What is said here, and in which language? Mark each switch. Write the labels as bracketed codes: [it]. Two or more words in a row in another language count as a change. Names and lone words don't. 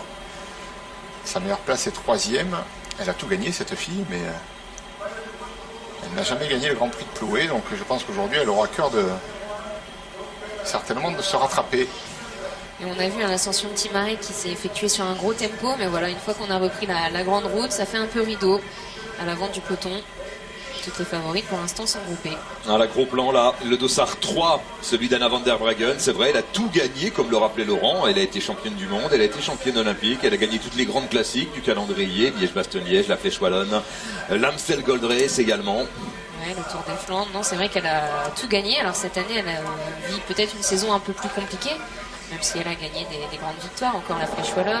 [fr] Sa meilleure place est 3e. Elle a tout gagné cette fille, mais elle n'a jamais gagné le Grand Prix de Plouay, donc je pense qu'aujourd'hui elle aura à cœur certainement de se rattraper. Et on a vu l'ascension de Timarec qui s'est effectuée sur un gros tempo, mais voilà, une fois qu'on a repris la grande route, ça fait un peu rideau à l'avant du peloton. Toutes les favorites pour l'instant sont groupées. La gros plan là, le Dossard 3, celui d'Anna van der Breggen, c'est vrai, elle a tout gagné comme le rappelait Laurent. Elle a été championne du monde, elle a été championne olympique, elle a gagné toutes les grandes classiques du calendrier, Liège-Bastogne-Liège, la Flèche Wallonne, l'Amstel Gold Race également. Ouais, le Tour des Flandres, non, c'est vrai qu'elle a tout gagné. Alors cette année, elle vit peut-être une saison un peu plus compliquée, même si elle a gagné des grandes victoires, encore la Flèche Wallonne.